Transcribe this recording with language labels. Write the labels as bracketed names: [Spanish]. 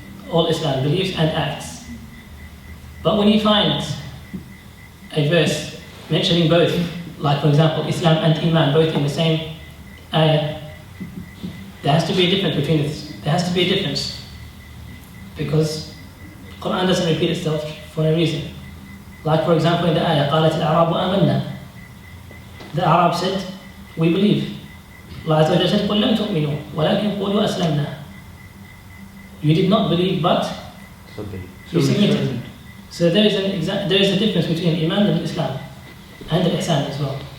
[English] All Islam, beliefs and acts. But when you find a verse mentioning both, like for example Islam and Iman both in the same ayah, there has to be a difference between it. There has to be a difference. Because Quran doesn't repeat itself for no reason. Like for example in the ayah, [Arabic] قالت الأعراب آمنا. [English] The Arab said, we believe. [Arabic] Allah Azza wa Jalla said, قل لم تؤمنوا ولكن قولوا أسلمنا. [English] You did not believe, but you submitted. So there is a difference between Iman and Islam and Ihsan as well.